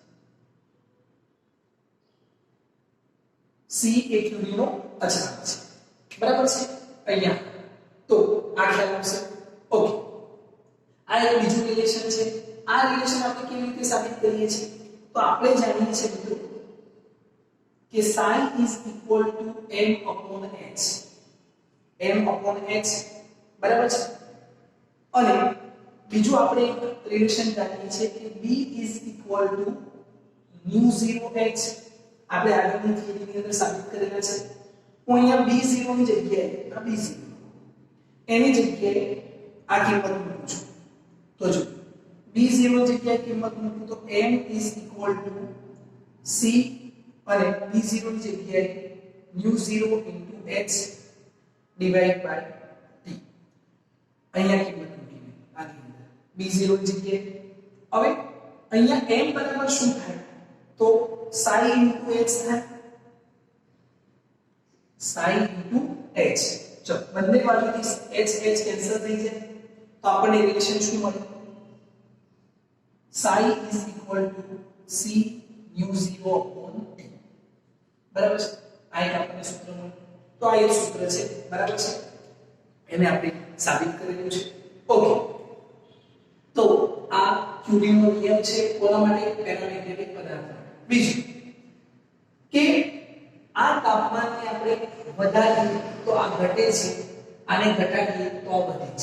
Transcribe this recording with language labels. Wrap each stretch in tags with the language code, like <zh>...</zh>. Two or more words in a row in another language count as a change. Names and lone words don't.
<gu>સી એ ક્યુરીનો અચળાંક છે, બરાબર છે. અહીંયા તો આ ખ્યાલ આવશે. ઓકે, આ એક બીજું રિલેશન છે. આ રિલેશન આપણે કેવી રીતે સાબિત કરીએ છીએ? તો આપણે જાણીએ છીએ મિત્રો કે</gu> <en>psi is equal to m upon h. m upon h</en> <gu>બરાબર છે. અને બીજું આપણે એક રિલેશન જાણીએ છીએ કે</gu> <en>b is equal to mu 0h.</en> <gu>આપણે આગળની થિયરીની અંદર સાબિત કરેલા છે. હું અહીંયા b0 ની જગ્યાએ આ b0 એની જગ્યાએ આ કિંમત મૂકું છું. તો જો b0 જગ્યાએ કિંમત મૂકું તો</gu> <en>m is equal to c</en> <gu>અને b0 ની જગ્યાએ</gu> <en>mu0 into h divided by t.</en> <gu>અહીંયા કિંમત મૂકીને આની અંદર b0 ની જગ્યાએ. હવે અહીંયા m બરાબર શું થાય? તો</gu> <en>psi into h</en> <gu>થાય.</gu> <en>psi into h.</en> <gu>ચલો બંને બાજુથી h કેન્સલ થઈ જાય તો આપણને રિલેશન શું મળે?</gu> <en>psi is equal to c mu0 upon t.</en> <gu>બરાબર છે. આ એક આપણને સૂત્ર મળ્યું. તો આ એક સૂત્ર છે, બરાબર છે. એને આપણે સાબિત કરેલું છે. ઓકે, તો આ ક્યુરીનો નિયમ છે કોના માટે? પેરામેગ્નેટિક પદાર્થ માટે. બીજું કે આ તાપમાનને આપણે વધારીએ તો આ ઘટે છે, આને ઘટાડીએ તો વધે છે.</gu>